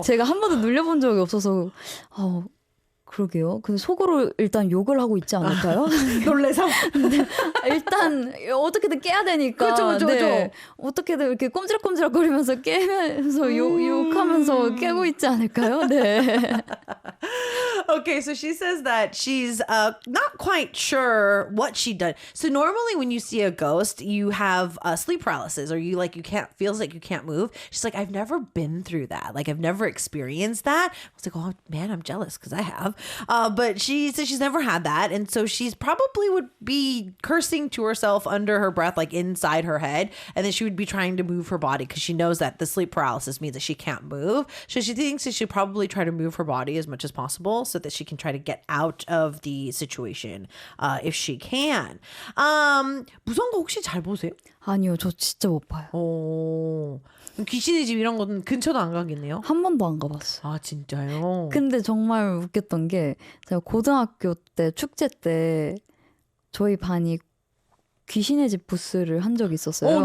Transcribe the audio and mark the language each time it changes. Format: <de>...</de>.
<ko>제가 한 번도 눌려본 적이 없어서 그러게요. 근데 속으로 일단 욕을 하고 있지 않을까요? 놀래서. 일단 어떻게든 깨야 되니까. 그쵸. 어떻게든 이렇게 꼼지락꼼지락거리면서 깨면서 욕하면서 깨고 있지 않을까요? 네.</ko> <en>Okay, so she says that she's not quite sure what she done. So normally when you see a ghost, you have sleep paralysis, or you feels like you can't move. She's like, I've never been through that. Like I've never experienced that. I was like, oh man, I'm jealous because I have. But she says she's never had that, and so she's probably would be cursing to herself under her breath, like inside her head, and then she would be trying to move her body because she knows that the sleep paralysis means that she can't move. So she thinks that she should probably try to move her body as much as possible so that she can try to get out of the situation if she can.</en> <ko>무서운 거 혹시 잘 보세요? 아니요, 저 진짜 못 봐요. 귀신의 집 이런 거는 근처도 안 가겠네요. 한 번도 안 가봤어요. 아 진짜요? 근데 정말 웃겼던 게 제가 고등학교 때 축제 때 저희 반이 귀신의 집 부스를 한 적이 있었어요.</ko>